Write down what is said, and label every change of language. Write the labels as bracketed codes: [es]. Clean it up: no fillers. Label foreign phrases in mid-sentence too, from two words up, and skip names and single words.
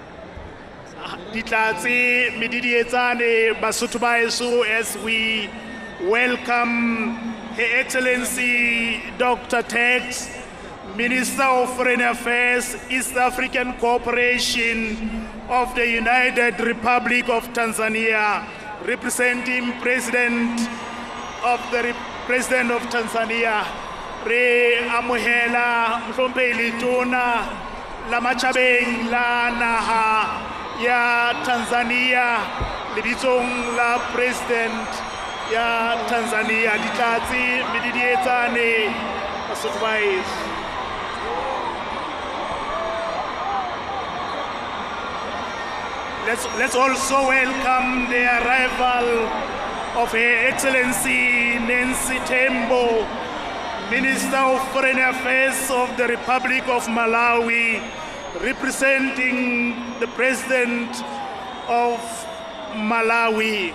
[st] Ditlatsi medidietsane Basotho ba heso, [en] as we welcome Her Excellency Dr. Tex, Minister of Foreign Affairs, East African Cooperation of the United Republic of Tanzania, representing President of Tanzania. [st] Re amuhela mhlomphehi Tona la machabeng la naha ya Tanzania lebitsong la President ya Tanzania ditlatsi mididietsane basotho. [en] Let's also welcome the arrival of Her Excellency Nancy Tembo, Minister of Foreign Affairs of the Republic of Malawi, representing the President of Malawi.